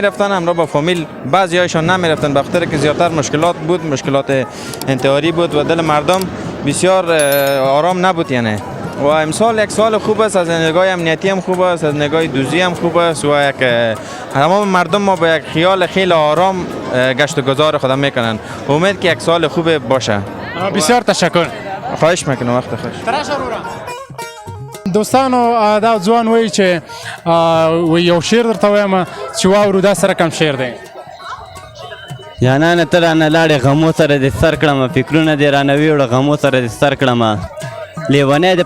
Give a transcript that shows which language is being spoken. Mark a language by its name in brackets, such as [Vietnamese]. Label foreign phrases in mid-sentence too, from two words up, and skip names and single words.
[Persian] رفتن همراه با فامیل بعضی هایشان نمی رفتن به خاطر که زیادتر مشکلات بود مشکلات انتحاری بود و دل مردم بسیار آرام نبود یعنی و امسال یک سال خوب است از نگاه امنیتی هم خوب است از نگاه دوزی هم خوب است و یک تمام مردم ما با یک خیال خیلی آرام گشت و گذار خود میکنن امید که یک سال خوب باشه بسیار تشکر خواهش میکنم وقت خوش [Pashto] دوستانو دا ځوان وایي چې یو شعر درته وایم چې واورو دا سره کم شعر دی جانانه ته رانه لاړې غمو سره دې سر کړمه فکرونه دې رانه ویوړه غمو سره دې سر کړمه لیونی دې په